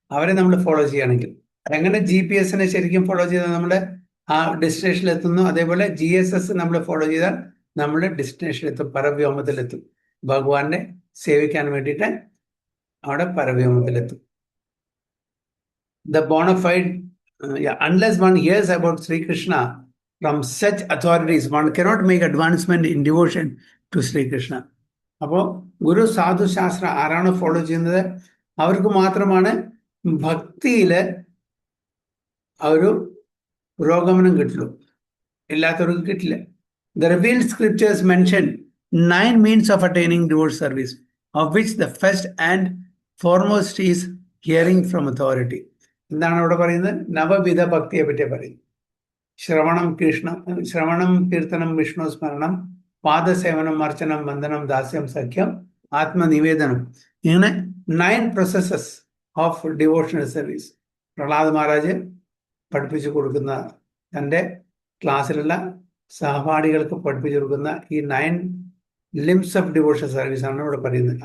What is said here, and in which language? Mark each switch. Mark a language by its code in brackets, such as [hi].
[ml] അവരെ നമ്മൾ ഫോളോ ചെയ്യുകയാണെങ്കിൽ. എങ്ങനെ GPS-നെ ശരിക്കും ഫോളോ ചെയ്താൽ നമ്മുടെ ആ ഡെസ്റ്റിനേഷനിൽ എത്തുന്നു, അതേപോലെ GSS നമ്മൾ ഫോളോ ചെയ്താൽ നമ്മുടെ ഡെസ്റ്റിനേഷനിലെത്തും, പരവ്യോമത്തിലെത്തും. ഭഗവാനെ സേവിക്കാൻ വേണ്ടിയിട്ട് അവിടെ പരവ്യോമത്തിലെത്തും. [en] The bona fide, unless one hears about Sri Krishna from such authorities, one cannot make advancement in devotion to Sri Krishna. [ml] അപ്പോൾ ഗുരു, സാധു, ശാസ്ത്ര ആരാണ് ഫോളോ ചെയ്യുന്നത്, അവർക്ക് മാത്രമാണ് ഭക്തിയില് ആ ഒരു പുരോഗമനം കിട്ടുള്ളൂ, ഇല്ലാത്തവർക്ക് കിട്ടില്ല. [en] The revealed scriptures mention 9 means of attaining devotional service, of which the first and foremost is hearing from authority. [ml] എന്താണ് അവിടെ പറയുന്നത്? നവവിധ ഭക്തിയെ പറ്റിയാണ് പറയുന്നത്. [sa] ശ്രവണം കീർത്തനം വിഷ്ണു സ്മരണം പാദസേവനം അർച്ചനം വന്ദനം ദാസ്യം സഖ്യം ആത്മനിവേദനം. [ml] ഇങ്ങനെ 9 [en] processes of devotional service [ml] Prahlad Maharaj പഠിപ്പിച്ചു കൊടുക്കുന്ന, തൻ്റെ ക്ലാസ്സിലുള്ള സഹപാഠികൾക്ക് പഠിപ്പിച്ചു കൊടുക്കുന്ന ഈ 9 [en] limbs of devotional service [ml] ആണ് ഇവിടെ പറയുന്നത്.